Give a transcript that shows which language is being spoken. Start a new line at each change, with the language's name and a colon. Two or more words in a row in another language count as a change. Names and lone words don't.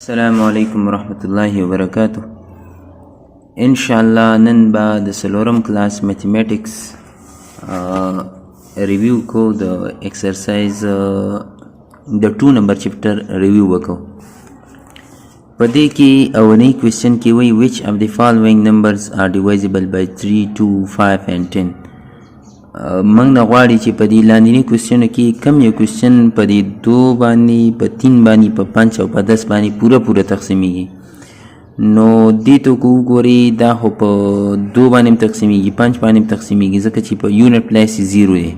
Arabic: السلام علیکم ورحمۃ اللہ وبرکاتہ.
Pashto: انشاءاللہ نن به د څلورم کلاس
English: mathematics review
Pashto: کو د ایکسرسایز د 2
English: number chapter review
Pashto: وکړو. په دې کې اولنی کوېسچن کې وایي
English: which of the following numbers are divisible by 3, 2, 5 and 10.
Pashto: موږ نه غواړي چې په دې لاندیني کوېسچنو کې کم یو کوېسچن په دې 2 باندې، په 3 باندې، په 5 او په 10 باندې پوره تقسیمیږي. نو دې ته که وګورئ دا خو په 2 باندې هم تقسیمیږي، 5 باندې هم تقسیمیږي، ځکه چې په
English: unit place
Pashto: یې 0 دی.